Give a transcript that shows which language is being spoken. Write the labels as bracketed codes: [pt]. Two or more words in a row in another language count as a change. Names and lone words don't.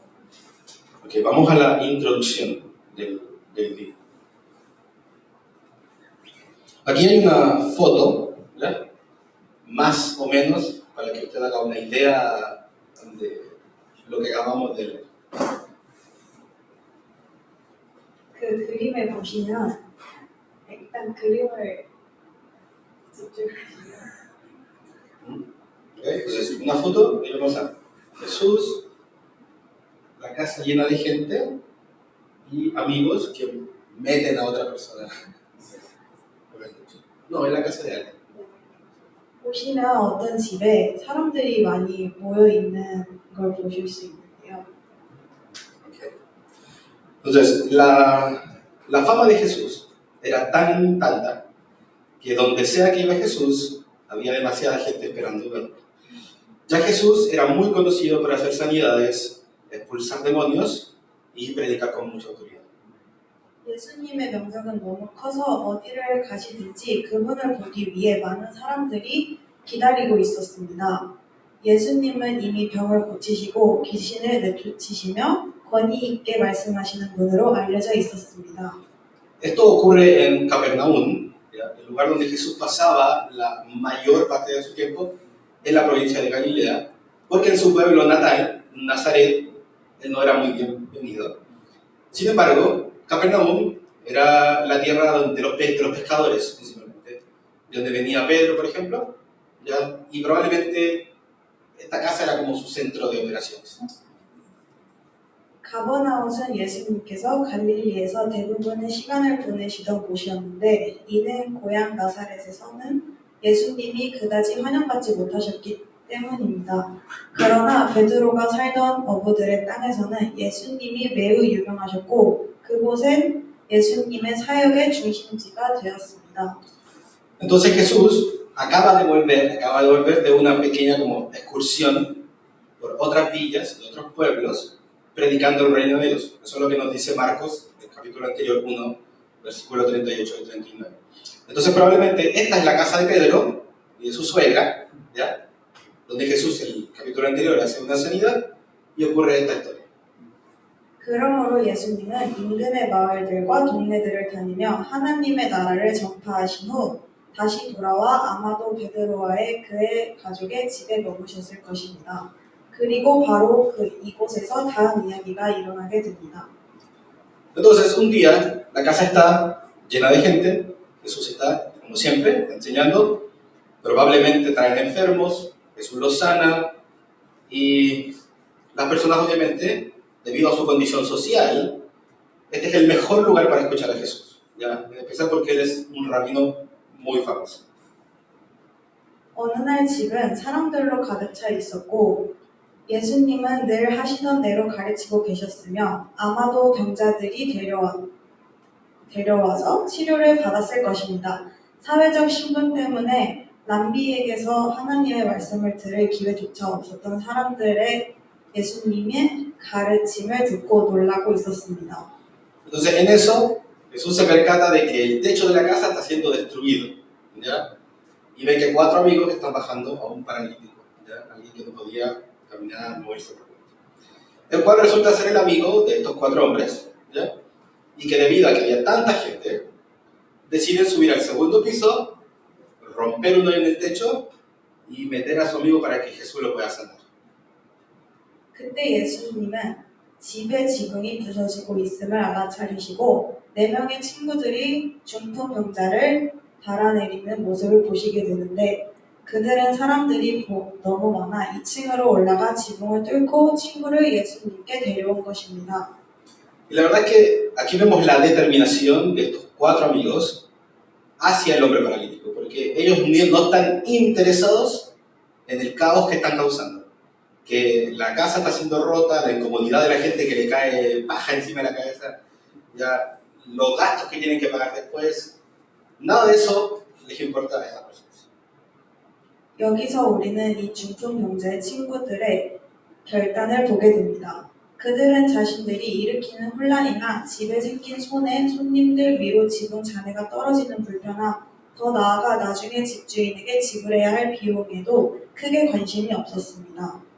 [es] Ok, vamos a la introducción del video. Aquí hay una foto, ¿verdad? Más o menos, para que usted haga una idea de lo que acabamos de leer. [ko] 그 그림을 보시면 일단 그림을 집중하시면 [es] Entonces, una foto y vemos a Jesús, la casa llena de gente y amigos que meten a otra persona. No, en la casa de alguien. [ko] 보시면 어떤 집에 사람들이 많이 모여 있는 걸 보실 수 있는데요. [es] Okay. Entonces, la fama de Jesús era tan tanta que donde sea que iba Jesús, había demasiada gente esperando verlo. Ya Jesús era muy conocido por hacer sanidades, expulsar demonios y predicar con mucha autoridad. [ko] 예수님의 명성은 너무 커서 어디를 가시든지 그분을 보기 위해 많은 사람들이 기다리고 있었습니다. 예수님은 이미 병을 고치시고 귀신을 내쫓으시며 권위 있게 말씀하시는 분으로 알려져 있었습니다. [es] Esto ocurre en Capernaum, ¿ya? El lugar donde Jesús pasaba la mayor parte de su tiempo en la provincia de Galilea, porque en su pueblo natal, Nazaret, él no era muy bienvenido. Sin embargo, Capernaum era la tierra de los pescadores, principalmente, de donde venía Pedro, por ejemplo, ¿ya? Y probablemente esta casa era como su centro de operaciones. [ko] 가버나움은 예수님께서 갈릴리에서 대부분의 시간을 보내시던 곳이었는데 이는 고향 나사렛에서는 예수님이 그다지 환영받지 못하셨기 때문입니다. 그러나 베드로가 살던 어부들의 땅에서는 예수님이 매우 유명하셨고 그곳은 예수님의 사역의 중심지가 되었습니다. [es] Entonces Jesús acaba de volver de una pequeña como excursión por otras villas y otros pueblos, predicando el reino de Dios. Eso es lo que nos dice Marcos, el capítulo anterior 1, versículo 38 y 39. Entonces probablemente esta es la casa de Pedro y de su suegra, ¿ya? Donde Jesús, el capítulo anterior, hace una sanidad y ocurre esta historia. [ko] 그러므로 예수님은 인근의 마을들과 동네들을 다니며 하나님의 나라를 전파하신 후 다시 돌아와 아마도 베드로와의 그의 가족의 집에 머무셨을 것입니다. 그리고 바로 이곳에서 다음 이야기가 일어나게 됩니다. [es] Entonces un día la casa está llena de gente, Jesús está, como siempre, enseñando, probablemente traen enfermos, Jesús los sana y las personas obviamente, debido a su condición social, este es el mejor lugar para escuchar a Jesús, ¿ya? En especial porque él es un rabino muy famoso. [ko] 어느 날 집은 사람들로 가득 차 있었고 예수님은 늘 하시던 대로 가르치고 계셨으며 아마도 병자들이 데려와서 치료를 받았을 것입니다. 사회적 신분 때문에 람비에게서 하나님의 말씀을 들을 기회조차 없었던 사람들의 예수님의 가르침을 듣고 놀라고 있었습니다. [es] Entonces en eso Jesús se percata de que el techo de la casa está siendo destruido, ¿ya? Y ve que 4 amigos están bajando a un paralítico, ¿ya? Alguien que no podía caminar, moverse. El cual resulta ser el amigo de estos 4 hombres, ¿ya? Y que debido a que había tanta gente, deciden subir al segundo piso, romper un hoyo en el techo y meter a su amigo para que Jesús lo pueda sanar. [ko] 그때 예수님은 집에 지붕이 부서지고 있음을 알아차리시고 4명의 친구들이 중풍 병자를 달아내리는 모습을 보시게 되는데 그들은 사람들이 너무 많아 2층으로 올라가 지붕을 뚫고 친구를 예수님께 데려온 것입니다. [es] Y la verdad es que aquí vemos la determinación de estos 4 amigos hacia el hombre paralítico, porque ellos no están interesados en el caos que están causando. Que la casa está siendo rota, la incomodidad de la gente que le cae paja encima de la cabeza, ya los gastos que tienen que pagar después, nada de eso les importa a estas personas. [ko] 여기서 우리는 이 중풍 병자의 친구들의 결단을 보게 됩니다. 그들은 자신들이 일으키는 혼란이나 집에 생긴 손해, 손님들 위로 지붕 잔해가 떨어지는 불편함, 더 나아가 나중에 집주인에게 지불해야 할 비용에도 크게 관심이 없었습니다.